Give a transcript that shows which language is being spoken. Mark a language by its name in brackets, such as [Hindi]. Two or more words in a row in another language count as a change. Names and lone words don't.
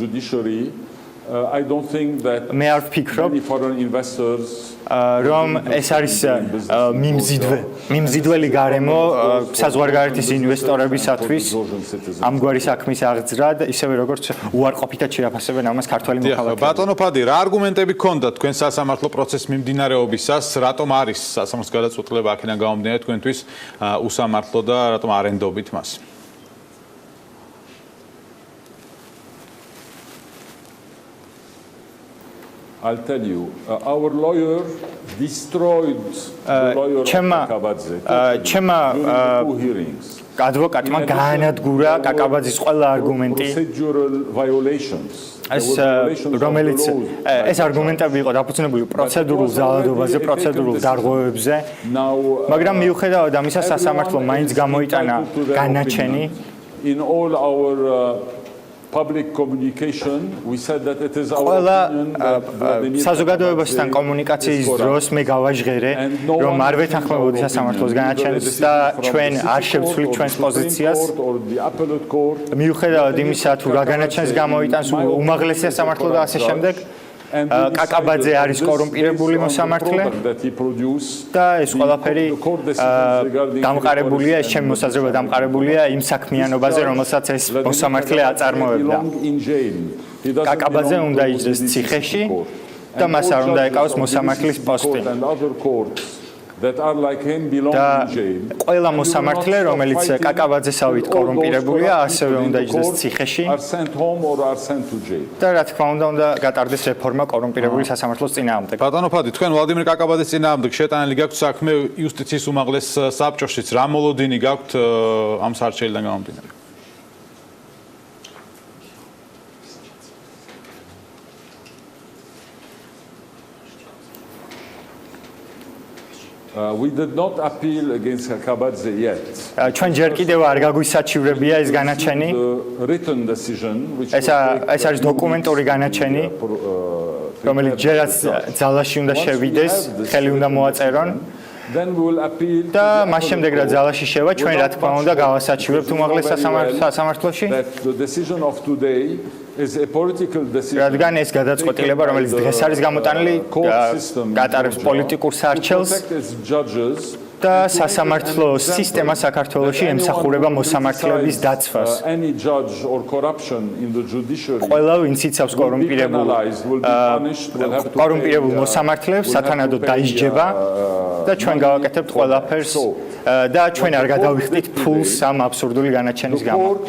[Georgian] მე არ ვფიქრობ, რომ ეს არის მიმზიდველი გარემო საზღვარგარეთის ინვესტორებისათვის ამგვარი საქმის აღძრა და ისევე როგორც უარყოფითად შეაფასებენ ამას ქართველი მოქალაქეები. ბატონო ფადი, რა არგუმენტები გქონდათ თქვენ სასამართლო პროცესის მიმდინარეობისას, რატომ არის სასამართლოს გადაწყვეტილება აქედან გამომდინარე თქვენთვის უსამართლო და რატომ არ ენდობით მას? [English] I'll tell you, our lawyer destroyed the lawyer of Kakabadze. Two hearings. [Georgian] Advocatმა გაანადგურა კაკაბაძის ყველა არგუმენტი. [English] Procedural violations. [Georgian] რომელიც ეს არგუმენტები იყო დაფუძნებული პროცედურულ ძალადობაზე, პროცედურულ დარღვევებზე. მაგრამ მიუხედავად ამისა სასამართლო მაინც გამოიტანა განაჩენი. [English] In all our public communication we said that it is our opinion that [Georgian] საზოგადოებასთან კომუნიკაციის დროს მე გავაჟღერე რომ არ ვეთანხმებოდი სასამართლოს განაჩენს და ჩვენ არ შევცვლით ჩვენს პოზიციას მიუხედავად იმისა თუ რა განაჩენს გამოიტანს უმაღლესი სასამართლო და ასე შემდეგ კაკაბაძე არის კორუმპირებული მოსამართლე და ეს ყველაფერი დამყარებულია, ეს ჩემი მოსაზრება დამყარებულია იმ საქმიანობაზე, რომელსაც ეს მოსამართლე აწარმოებდა. კაკაბაძე უნდა იჯდეს ციხეში და მას არ უნდა ეკავოს მოსამართლის პოსტი. [English] that are like him belong in jail. [Georgian] ყველა მოსამართლე, რომელიც კაკაბაძესავით კორუმპირებულია, ასევე უნდა იჯდეს ციხეში. [English] Are sent home or are sent to jail. [Georgian] და რა თქმა უნდა გატარდეს რეფორმა კორუმპირებული სასამართლოს წინააღმდეგ. ბატონო ფადი, თქვენ ვლადიმერ კაკაბაძის წინააღმდეგ შეტანილი გაქვთ საქმე იუსტიციის უმაღლეს საბჭოშიც, რა მოლოდინი გაქვთ ამ სარჩელიდან გამომდინარე? [English] We did not appeal against Kakabadze yet. [Georgian] ჩვენ ჯერ კიდევ არ გაგვისაჩივრებია ეს განაჩენი. [English] Written decision which [Georgian] ეს არის დოკუმენტური განაჩენი, რომელიც ჯერაც ძალაში უნდა შევიდეს, ხელი უნდა მოაწერონ. [English] Then we will appeal [Georgian] და მას შემდეგ რა ძალაში შევა, ჩვენ რა თქმა უნდა გავასაჩივრებთ უმაღლეს სასამართლოში. [English] The decision of today is a political decision. [Georgian] რადგან ეს გადაწყვეტილება, რომელიც დღეს არის გამოტანილი, გატარებს პოლიტიკურ სარჩელს და სასამართლო სისტემა საქართველოში ემსახურება მოსამართლეების დაცვას. ყველა ვინც იცავს კორუმპირებულ მოსამართლეებს სათანადოდ დაისჯება და ჩვენ გავაკეთებთ ყველაფერს და ჩვენ არ გადავიხდით ფულს ამ აბსურდული განაჩენის გამო.